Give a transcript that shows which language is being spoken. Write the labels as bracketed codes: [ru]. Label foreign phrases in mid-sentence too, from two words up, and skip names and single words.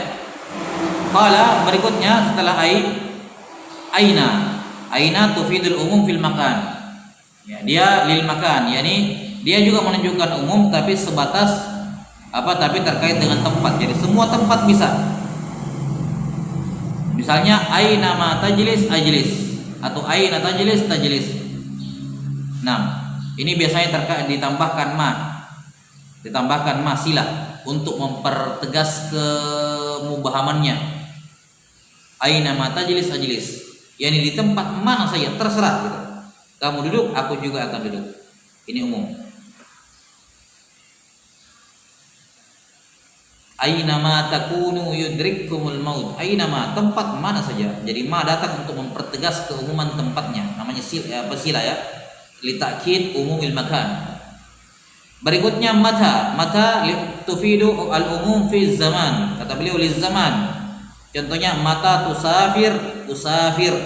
[ar] Qala [id] berikutnya setelah [ar] أين تفيد العموم في المكان. [id] Ya, dia [ar] للمكان, [id] yakni dia juga menunjukkan umum tapi sebatas apa? Tapi terkait dengan tempat. Jadi semua tempat bisa. Misalnya [ar] أينما تجلس أجلس [id] atau [ar] أين تجلس تجلس. [id] Nah, ini biasanya terkait ditambahkan ma sila untuk mempertegas kemubahamannya. [ar] أينما تجلس أجلس, [id] yakni di tempat mana saja terserah gitu. Kamu duduk, aku juga akan duduk. Ini umum. [ar] أينما تكونوا يدرككم الموت. Ainama, [id] tempat mana saja. Jadi ma datang untuk mempertegas keumuman tempatnya. Namanya sila ya. [ar] لتأكيد عموم المكان. [id] Berikutnya [ar] متى تفيد العموم في زمان. [id] Kata beliau [ar] لزمان. Contohnya متى تسافر أسافر.